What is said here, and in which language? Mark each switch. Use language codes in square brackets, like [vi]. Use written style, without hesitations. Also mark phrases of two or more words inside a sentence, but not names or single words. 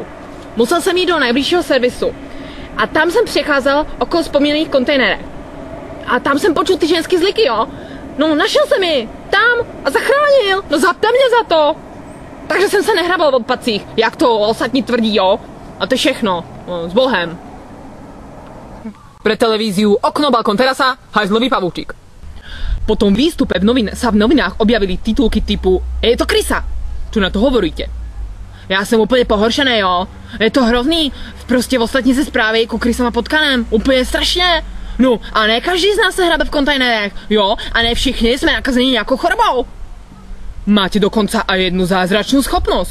[cs] Musel jsem jít do nejbližšího servisu a tam jsem přecházel okolo vzpomínaných kontejnerech. A tam jsem počul ty ženský zliky, jo. No, našel jsem ji tam a zachránil. No, zapte mě za to. Takže jsem se nehrabal v odpadcích, jak to ostatní tvrdí, jo. A to je všechno. No, s Bohem. [sk] Pre televíziu Okno, balkón, terasa, hajzlový pavúčik. Po tom výstupe sa v novinách objavili titulky typu je to krysa. Čo na to hovoríte? [cs] Já jsem úplně pohoršený, jo. Je to hrozný. Prostě v ostatní se zprávy jako krysama potkanem. Úplně strašně. No, a ne každý z nás se hrabe v kontejnerech, jo? A ne všichni jsme nakazení nějakou chorobou. [sk] Máte dokonca aj jednu [cs] zázračnou schopnost.